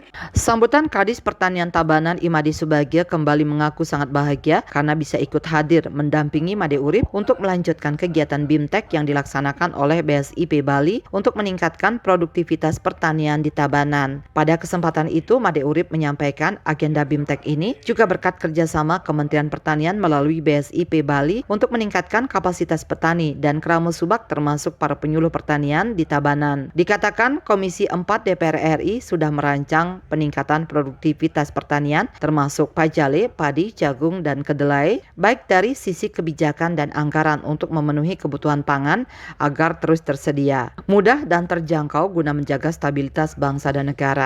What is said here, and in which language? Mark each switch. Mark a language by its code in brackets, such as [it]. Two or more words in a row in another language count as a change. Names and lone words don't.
[id] Sambutan Kadis Pertanian Tabanan Imade Subagio kembali mengaku sangat bahagia karena bisa ikut hadir mendampingi Made Urip untuk melanjutkan kegiatan BIMTEK yang dilaksanakan oleh BSIP Bali untuk meningkatkan produktivitas pertanian di Tabanan. Pada kesempatan itu, Made Urip menyampaikan agenda BIMTEK ini juga berkat kerjasama Kementerian Pertanian melalui BSIP Bali untuk meningkatkan kapasitas petani dan Kramel Subak termasuk para penyuluh pertanian di Tabanan. Dikatakan Komisi 4 DPR RI sudah merancang peningkatan produktivitas pertanian termasuk pajale, padi, jagung, dan kedelai baik dari sisi kebijakan dan anggaran untuk memenuhi kebutuhan pangan agar terus tersedia, mudah dan terjangkau guna menjaga stabilitas bangsa dan negara.